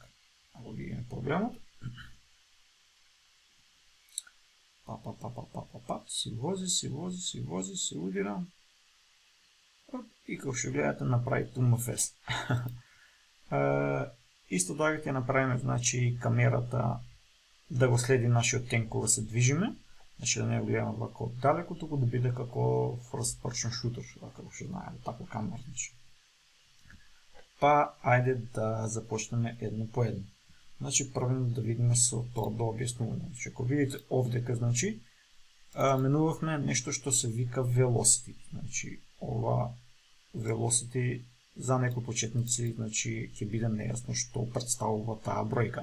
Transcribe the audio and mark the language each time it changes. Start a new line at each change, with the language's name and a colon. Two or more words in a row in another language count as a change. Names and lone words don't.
Macedonian: Ако видиме проблемот. Си вози, се удира. И како што гледате, направи тумафест. Исто така ќе направиме, значи, камерата да го следи нашиот тенк кога се движиме, значи да не го гледаме вако далеко, туку да биде како
English: first person shooter,
Macedonian: како што знаеме, така камера, значи. Па, ајде да започнеме едно по едно. Значи, првено да видиме со тоа до објаснување. Значи, ако видите овдека, значи, менувавме нешто што се вика velocity. Значи, ова velocity за некои почетници, значи, ќе биде нејасно што представува таа бројка.